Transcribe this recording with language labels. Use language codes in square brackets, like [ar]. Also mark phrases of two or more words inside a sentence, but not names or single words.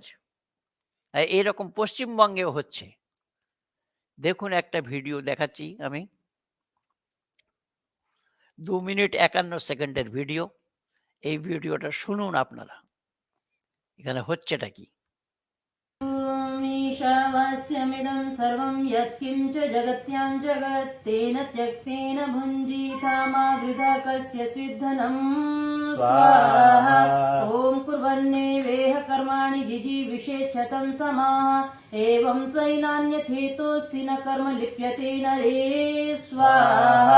[bn] আর এরকম পশ্চিমবঙ্গেও হচ্ছে। দেখুন একটা ভিডিও দেখাচ্ছি আমি, 2 মিনিট 51 সেকেন্ডের ভিডিও। এই ভিডিওটা শুনুন আপনারা, এখানে হচ্ছেটা কি। [sa] ईशावास्यमिदं सर्वं यत्किञ्च जगत्यां जगत् तेन त्यक्तेन भुञ्जीता मा गृधा कस्य स्विद्धनम् स्वाहा। ॐ कुर्वन्नेवेह कर्माणि जिजीविषेच्छतं समाः एवं त्वयि नान्यथेतोऽस्ति न कर्म लिप्यते नरे स्वाहा।